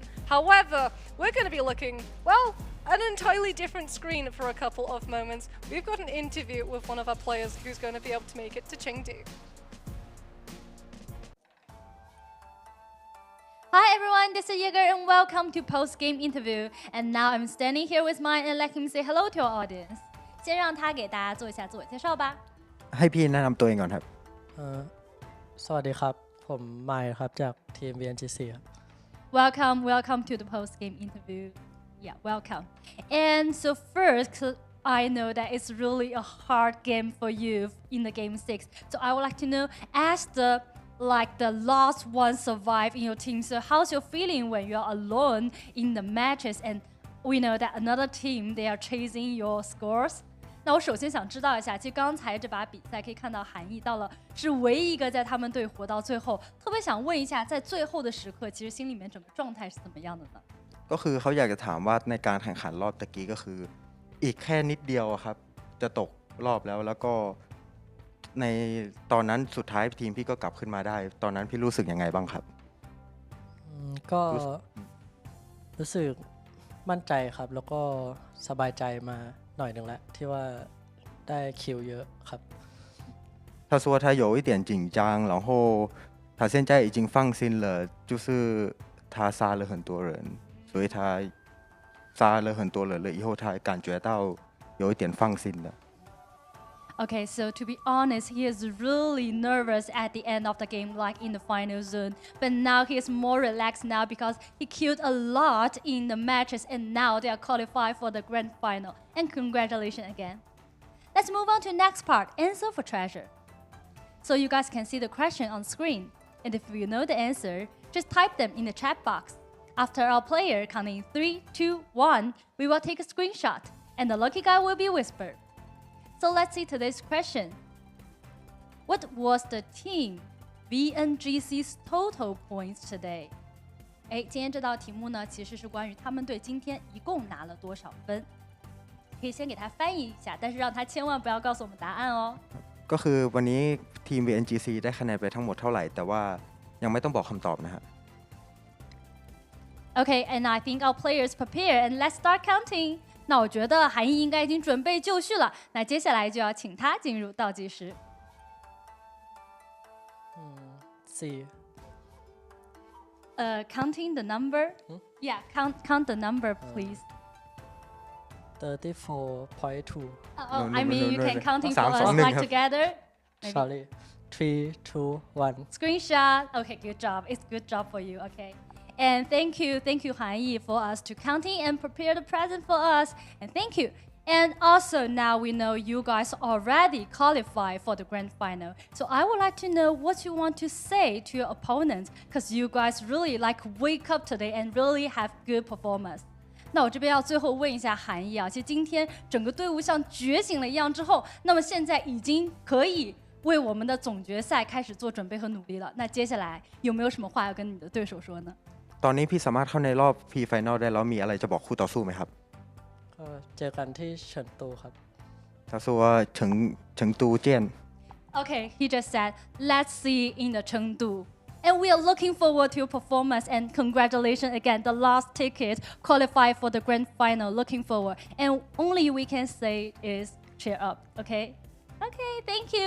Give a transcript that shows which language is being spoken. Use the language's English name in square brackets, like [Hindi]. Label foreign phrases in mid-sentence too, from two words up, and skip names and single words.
[English] However, we're going to be looking, well, an entirely different screen for a couple of moments. We've got an interview with one of our players who's going to be able to make it to Chengdu. Hi everyone, this is Jaeger and welcome to post-game interview. And now I'm standing here with mine and let him say hello to our audience. [Chinese] 先让他给大家做一下自我介绍吧。 [Thai] ให้พี่แนะนำตัวเองก่อนครับ สวัสดีครับ ผมไมค์ครับจากทีม VNGC ครับ [English] Welcome to the post-game interview. Yeah, welcome. And so first, I know that it's really a hard game for you in the game 6. So I would like to know, as the last one survive in your team, so how's your feeling when you're alone in the matches and we know that another team, they are chasing your scores? [Chinese] 那我首先想知道一下，其实刚才这把比赛可以看到韩毅到了是唯一一个在他们队活到最后，特别想问一下，在最后的时刻，其实心里面整个状态是怎么样的呢？ [Thai] ก็คือเขาอยากจะถามว่าในการแข่งขันรอบตะกี้ก็คืออีกแค่นิดเดียวครับจะตกรอบแล้วก็ในตอนนั้นสุดท้ายทีมพี่ก็กลับขึ้นมาได้ตอนนั้นพี่รู้สึกยังไงบ้างครับ ก็รู้สึกมั่นใจครับแล้วก็สบายใจมาหน่อยนึงแล้วที่ว่าได้คิวเยอะครับ [Chinese] 他说他有一点紧张然后他现在已经放心了就是他杀了很多人所以他杀了很多人了以后他感觉到有一点放心了 [English] Okay, so to be honest, he is really nervous at the end of the game, like in the final zone. But now he is more relaxed now because he killed a lot in the matches and now they are qualified for the grand final. And congratulations again. Let's move on to the next part, answer for treasure. So you guys can see the question on screen. And if you know the answer, just type them in the chat box. After our player counting 3, 2, 1, we will take a screenshot and the lucky guy will be whispered. So let's see today's question. What was the team VNGC's total points today? [Chinese] 今天这道题目呢，其实是关于他们队今天一共拿了多少分。可以先给他翻译一下，但是让他千万不要告诉我们答案哦。 [Thai] ก็คือวันนี้ทีม VNGC ได้คะแนนไปทั้งหมดเท่าไหร่แต่ว่ายังไม่ต้องบอกคำตอบนะฮะ [English] Okay, and I think our players prepare and let's start counting. [Chinese] 那我觉得韩毅应该已经准备就绪了。那接下来就要请他进入倒计时。 [English] 4 counting the number. Yeah, count the number, please. 34.2 I mean, you can counting for us like together. Sorry. 3, 2, 1 Screenshot. Okay, good job. It's good job for you. Okay. And thank you, Han Yi, for us to counting and prepare the present for us. And thank you. And also now we know you guys already qualified for the grand final. So I would like to know what you want to say to your opponents, because you guys really like wake up today and really have good performance. [Chinese] 那我这边要最后问一下韩毅啊，其实今天整个队伍像觉醒了一样之后，那么现在已經可以為我們的總決賽開始做準備和努力了。那接下來有沒有什麼話要跟你的對手說呢？ [Thai] ตอนนี้พี่สามารถเข้าในรอบพรีไฟนอลได้แล้วมีอะไรจะบอกคู่ต่อสู้ไหมครับ ก็เจอกันที่เฉินตูครับ [Chinese] 他说成都见 [English] Okay, he just said, let's see in the Chengdu. And we are looking forward to your performance and congratulations again. The last ticket qualified for the grand final. Looking forward. And only we can say is cheer up, okay? Okay, thank you.